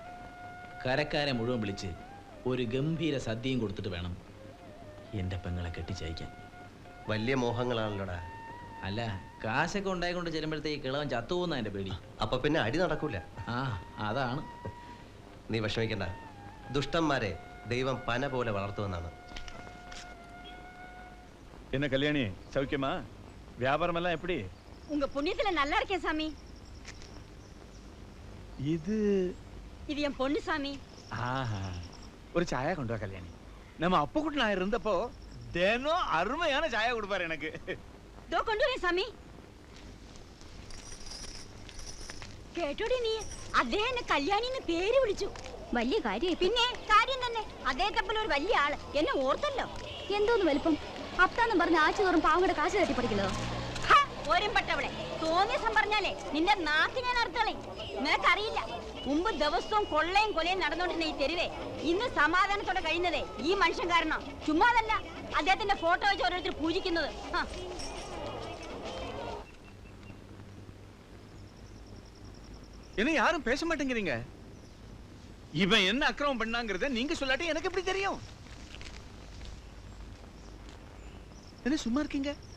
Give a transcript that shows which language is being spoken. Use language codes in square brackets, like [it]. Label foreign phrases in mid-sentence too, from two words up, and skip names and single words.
[ml] കരക്കാരെ മുഴുവൻ വിളിച്ച് ഒരു ഗംഭീര സദ്യയും കൊടുത്തിട്ട് വേണം എൻ്റെ പെങ്ങളെ കെട്ടിച്ചയക്കാൻ. വലിയ മോഹങ്ങളാണല്ലോടാ. അല്ല, കാശൊക്കെ ഉണ്ടായിക്കൊണ്ട് ചെല്ലുമ്പോഴത്തേക്ക് കിളവൻ ചത്തുപോകുന്ന എൻ്റെ പേടി. അപ്പൊ പിന്നെ അടി നടക്കൂല. ആ, അതാണ്. നീ വിഷമിക്കണ്ട. ദുഷ്ടന്മാരെ ദൈവം പന പോലെ വളർത്തുമെന്നാണ്. [ta] என்ன கல்யாணி, சௌக்கியமா? வியாபாரம் எல்லாம் எப்படி? உங்க புண்ணியத்துல நல்லா இருக்கேன் சாமி. இது இது என் பொண்ணு சாமி. ஆஹா, ஒரு சாயா கொண்டு வா கல்யாணி. நம்ம அப்புக்குட்டி நான் இருந்தப்போ தினம் அருமையான சாயா கொடுப்பாரு எனக்கு. [ml] ദോ കൊണ്ടുവരേ സാമി. കേട്ടോടി നീ, അദ്ദേഹം എന്നെ കല്യാണിന്ന് പേര് വിളിച്ചു. വലിയ കാര്യം. പിന്നെ കാര്യം തന്നെ. അദ്ദേഹത്തെ പോലെ ഒരു വലിയ ആള് എന്നെ ഓർത്തല്ലോ. എന്തോന്ന് വലിപ്പം? അപ്താന്നും പറഞ്ഞ് ആഴ്ച തോറും പാവങ്ങളുടെ കാശ് തട്ടിപ്പടിക്കുന്നതോ? ഓരമ്പട്ടവളെ, തോന്നിയസം പറഞ്ഞാലേ നിന്റെ നാക്ക് ഞാൻ അർത്ഥളെ. നിനക്കറിയില്ല, മുമ്പ് ദിവസവും കൊള്ളയും കൊലയും നടന്നുകൊണ്ടിരുന്ന ഈ തെരുവേ ഇന്ന് സമാധാനത്തോടെ കഴിയുന്നതേ ഈ മനുഷ്യൻ കാരണം. ചുമ്മാതല്ല, അദ്ദേഹത്തിന്റെ ഫോട്ടോ വെച്ച് ഓരോരുത്തർ പൂജിക്കുന്നത്. [ta] என்ன யாரும் பேச மாட்டேங்கிறீங்க? இவன் என்ன அக்கிரமம் பண்ணாங்கிறத நீங்க சொல்லாட்டி எனக்கு எப்படி தெரியும்? என்ன சும்மா இருக்கீங்க?